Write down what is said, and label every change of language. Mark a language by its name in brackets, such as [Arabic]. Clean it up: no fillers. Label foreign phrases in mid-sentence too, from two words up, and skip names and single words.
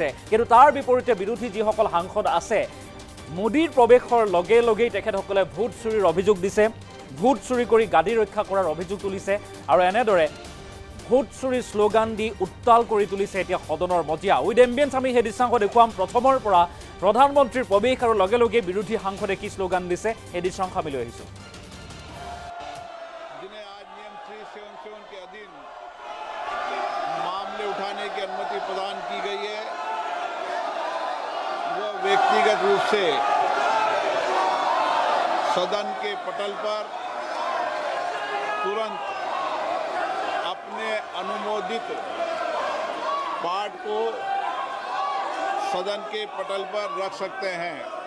[Assamese] কিন্তু তাৰ বিপৰীতে বিৰোধী যিসকল সাংসদ আছে, মোদীৰ প্ৰৱেশৰ লগে লগেই তেখেতসকলে ভোট চুৰিৰ অভিযোগ দিছে। ভোট চুৰি কৰি গাদী ৰক্ষা কৰাৰ অভিযোগ তুলিছে আৰু এনেদৰে ভোট চুৰিৰ শ্লোগান দি উত্তাল কৰি তুলিছে এতিয়া সদনৰ মজিয়া। [English] with ambience [Assamese] আমি সেই দৃশ্যাংশ দেখুৱাম। প্ৰথমৰ পৰা প্ৰধানমন্ত্ৰীৰ প্ৰৱেশ আৰু লগে লগে বিৰোধী সাংসদে কি শ্লোগান দিছে সেই দৃশ্যাংশ আমি লৈ আহিছোঁ। [Hindi] उठाने की अनुमति प्रदान की गई है, वो व्यक्तिगत रूप से सदन के पटल पर तुरंत अपने अनुमोदित पाठ को सदन के पटल पर रख सकते हैं।